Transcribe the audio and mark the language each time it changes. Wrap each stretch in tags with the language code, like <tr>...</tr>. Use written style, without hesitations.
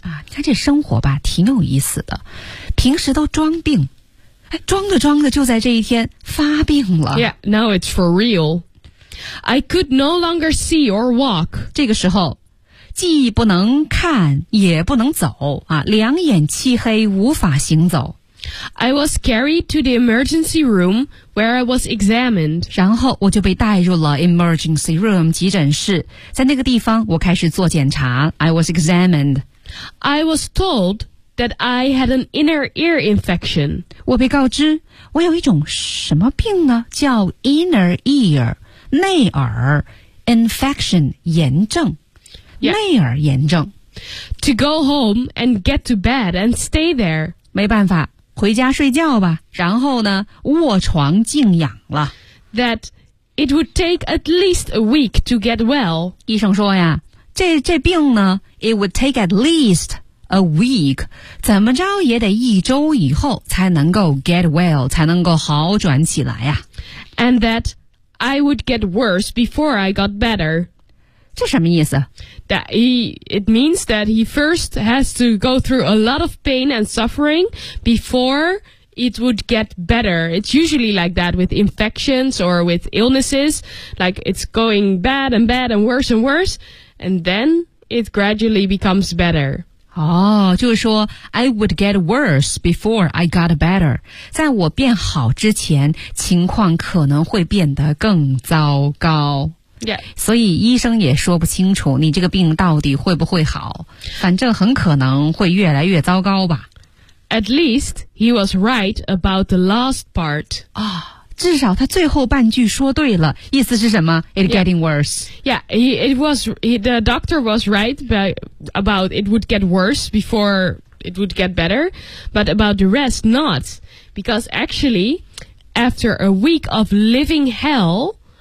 <zh>啊，这生活吧，挺有意思的。平时都装病，哎，装着装着就在这一天发病了。</zh> <en>Yeah, now it's for real. I could no longer see or walk.</en> <zh>这个时候，既不能看，也不能走，啊，两眼漆黑，无法行走。</zh> <en>I was carried to the emergency room where I was examined.</en> <zh>然后我就被带入了</zh> <en>emergency room</en> <zh>急诊室，在那个地方我开始做检查。</zh> <en>I was examined. I was told that I had an inner ear infection.</en> <zh>我被告知我有一种什么病呢？叫</zh> <en>inner ear</en> <zh>内耳</zh> <en>infection</en> <zh>炎症、</zh> <en>yeah.</en> <zh>内耳炎症。</zh> <en>To go home and get to bed and stay there.</en> <zh>没办法。回家睡觉吧，然后呢，卧床静养了。</zh> <en>That it would take at least a week to get well.</en> <zh>医生说呀，这病呢 ，</zh> <en>it would take at least a week，</en> <zh>怎么着也得一周以后才能够</zh> <en>get well，</en> <zh>才能够好转起来呀。</zh> <en>And that I would get worse before I got better.</en> <zh>这什么意思？</zh> <en>That it means that he first has to go through a lot of pain and suffering before it would get better. It's usually like that with infections or with illnesses. Like it's going bad and bad and worse, and then it gradually becomes better.</en> <zh>哦，就是说</zh> <en>I would get worse before I got better.</en> <zh>在我变好之前，情况可能会变得更糟糕。</zh> <en>Yeah.</en> <zh>所以医生也说不清楚你这个病到底会不会好，反正很可能会越来越糟糕吧。</zh> <en>At least he was right about the last part.</en> <zh>啊、哦，至少他最后半句说对了，意思是什么 ？</zh> <en>It getting worse. Yeah, the doctor was right about it would get worse before it would get better, but about the rest not, because actually after a week of living hell.</en>